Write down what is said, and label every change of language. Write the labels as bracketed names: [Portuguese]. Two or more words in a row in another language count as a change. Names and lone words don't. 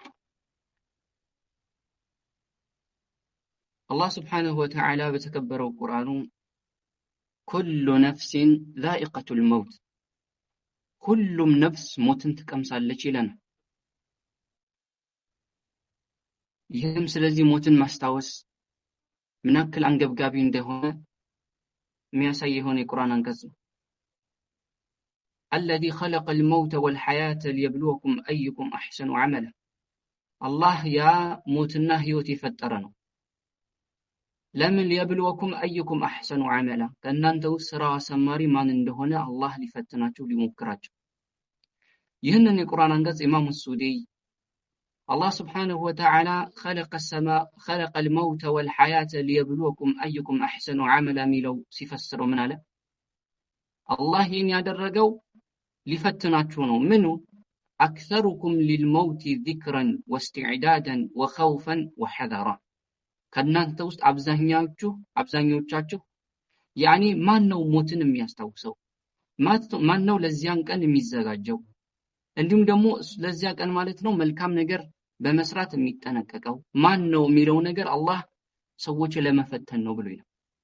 [Amharic] አላህ Subhanahu Wa Ta'ala በተከበረው ቁርአኑ [Arabic] كل نفس ذائقة الموت [Amharic] ሁሉም ነፍስ ሞትን ትቀምሳለች ይለናል። ይህም ስለዚህ ሞትን ማስታወስ ምን ያክል አንገብጋቢ እንደሆነ የሚያሳይ የሆነ የቁርአን አንቀጽ ነው። [Arabic] الذي خلق الموت والحياة ليبلوكم أيكم أحسن عملا [Amharic] አላህ ያ ሞትና ህይወት የፈጠረ ነው። ለምን [Arabic] ليبلوكم أيكم أحسن عملا [Amharic] ከእናንተው ስራ አሳማሪ ማን እንደሆነ አላህ ሊፈትናችሁ ሊሞክራችሁ። ይህንን የቁርአን አንቀጽ ኢማሙ ሱዲ አላህ [Arabic] سبحانه وتعالى خلق الموت والحياة ليبلوكم أيكم أحسن عملا [Amharic] ሚለው ሲፈስረው ምን አለ? አላህ ይህን ያደረገው ሊፈትናችሁ ነው። ምኑ [Arabic] أكثركم للموت ذكرا واستعدادا وخوفا وحذرا [Amharic] ከናንተ ውስጥ አብዛኞቻችሁ ያኒ ማን ነው ሞትን የሚያስታውሰው? ማን ነው ለዚያን ቀን የሚዘጋጀው? እንዲሁም ደግሞ ለዚያ ቀን ማለት ነው መልካም ነገር በመስራት የሚጠነቀቀው ማን ነው የሚለው ነገር አላህ ሰዎች ለመፈተን ነው ብሎ ይላል።